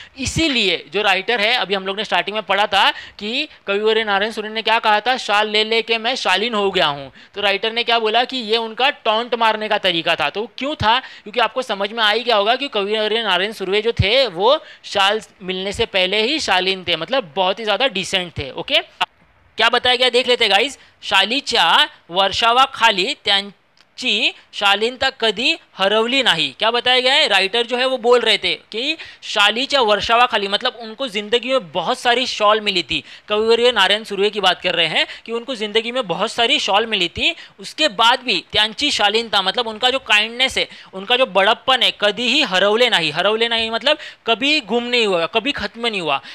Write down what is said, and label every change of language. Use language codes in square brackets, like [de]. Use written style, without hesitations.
[hi] इसीलिए जो राइटर है, अभी हम लोग ने स्टार्टिंग में पढ़ा था कि कविवर्य नारायण सुर्वे ने क्या कहा था, शाल ले लेके मैं शालीन हो गया हूँ। तो राइटर ने क्या बोला कि ये उनका टॉन्ट मारने का तरीका था। तो क्यों था, क्योंकि आपको समझ में आ ही गया होगा कि कविवर्य नारायण सुर्वे जो थे वो शाल मिलने से पहले ही शालीन थे, मतलब बहुत ही ज्यादा डिसेंट थे, ओके। क्या बताया गया देख लेते गाइस। [mr] शालीच्या वर्षावाखाली त्यांची शालीनता कधी हरवली नाही। [hi] क्या बताया गया है, राइटर जो है वो बोल रहे थे कि [mr] शालीच्या वर्षावाखाली [hi] मतलब उनको जिंदगी में बहुत सारी शॉल मिली थी। कविवर्य नारायण सुर्वे की बात कर रहे हैं कि उनको जिंदगी में बहुत सारी शॉल मिली थी, उसके बाद भी [mr] त्यांची शालीनता [hi] मतलब उनका जो काइंडनेस है, उनका जो बड़प्पन है, कभी ही हरवले नहीं मतलब कभी गुम नहीं हुआ, कभी खत्म नहीं हुआ।